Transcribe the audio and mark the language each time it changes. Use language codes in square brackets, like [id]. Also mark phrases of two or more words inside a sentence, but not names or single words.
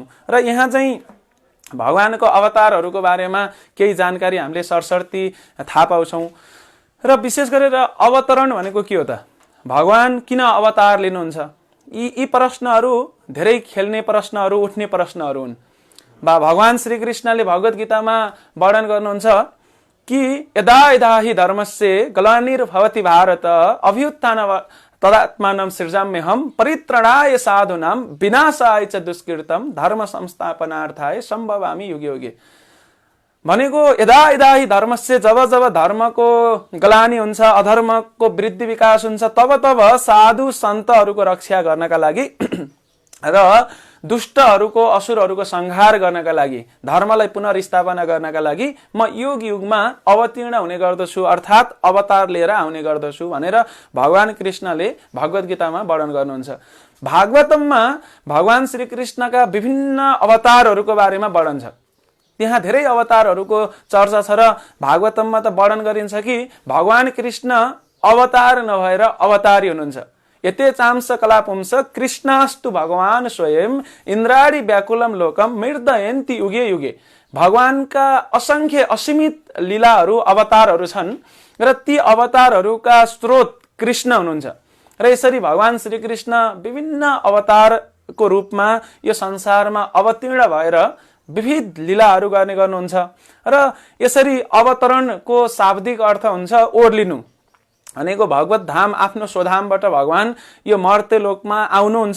[ne] र यहाँ चाहिँ भगवानको अवतारहरूको बारेमा केही जानकारी हामीले सरसर्ती थाहा पाउँछौँ। र विशेष गरेर अवतरण भनेको के हो त? भगवान किन अवतार लिनुहुन्छ? यी प्रश्नहरू धेरै खेल्ने प्रश्नहरू, उठ्ने प्रश्नहरू हुन्। भगवान श्रीकृष्णले भगवत गीतामा वर्णन गर्नुहुन्छ कि [sa] यदा यदा हि धर्मस्य ग्लानिर्भवति भारत अभ्युत्थान तदात्मानं सृजाम्यहं परित्रणाय साधूनां विनाशाय च दुष्कृतं धर्म संस्थापनार्थाय सम्भवामि युगे युगे। [ne] भनेको [sa] यदा यदा हि धर्मस्य [ne] जब जब धर्मको ग्लानि हुन्छ, अधर्मको वृद्धि विकास हुन्छ, तब तब साधु सन्तहरूको रक्षा गर्नका लागि र दुष्टहरूको असुरहरूको संहार गर्नका लागि धर्मलाई पुनर्स्थापना गर्नका लागि म युग युगमा अवतीर्ण हुने गर्दछु, अर्थात् अवतार लिएर आउने गर्दछु भनेर भगवान कृष्णले भगवत गीतामा वर्णन गर्नुहुन्छ। भागवतममा भगवान श्रीकृष्णका विभिन्न अवतारहरूको बारेमा वर्णन छ। त्यहाँ धेरै अवतारहरूको चर्चा छ र भागवतममा त वर्णन गरिन्छ कि भगवान कृष्ण अवतार नभएर अवतारी हुनुहुन्छ। [sa] यते चांस कलापुंस कृष्णास्तु भगवान स्वयं इन्द्राणी व्याकुलम लोकम मृदयन्ति युगे युगे। [ne] भगवानका असंख्य असीमित लीलाहरू अवतारहरू छन् र ती अवतारहरूका स्रोत कृष्ण हुनुहुन्छ र यसरी भगवान श्री कृष्ण विभिन्न अवतारको रूपमा यो संसारमा अवतीर्ण भएर विविध लीलाहरू गर्ने गर्नुहुन्छ र यसरी अवतरणको शाब्दिक अर्थ हुन्छ ओर्लिनु भनेको भगवत धाम आफ्नो स्वधामबाट भगवान यो मर्त्य लोकमा आउनुहुन्छ।